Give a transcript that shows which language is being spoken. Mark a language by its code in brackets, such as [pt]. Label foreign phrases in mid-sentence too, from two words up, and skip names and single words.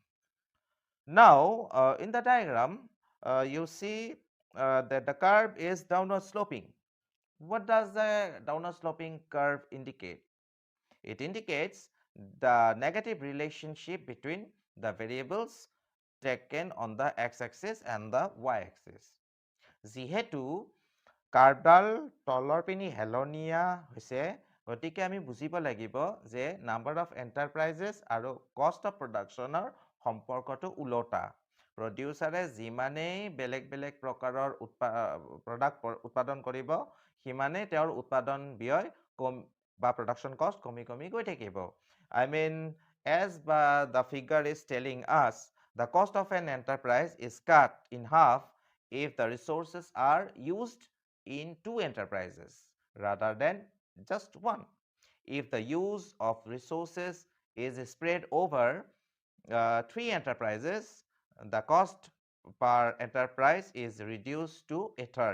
[en] Now, in the diagram, you see that the curve is downward sloping. What does the downward sloping curve indicate? It indicates the negative relationship between the variables taken on the x-axis and the y-axis. [as] যিহেতু কাৰ্ভডাল তলৰ পিনি হেলনীয়া হৈছে, গতিকে আমি বুজিব লাগিব যে [en] number of enterprises [as] আৰু [en] cost of production [as] সম্পৰ্কটো ওলোটা। প্ৰডিউচাৰে যিমানেই বেলেগ বেলেগ প্ৰকাৰৰ প্ৰডাক্ট উৎপাদন কৰিব, সিমানেই তেওঁৰ উৎপাদন ব্যয় বা [en] production cost [as] কমি কমি গৈ থাকিব. [en] I mean, as the figure is telling us, the cost of an enterprise is cut in half if the resources are used in two enterprises rather than just one. If the use of resources is spread over three enterprises, the cost per enterprise is reduced to a third.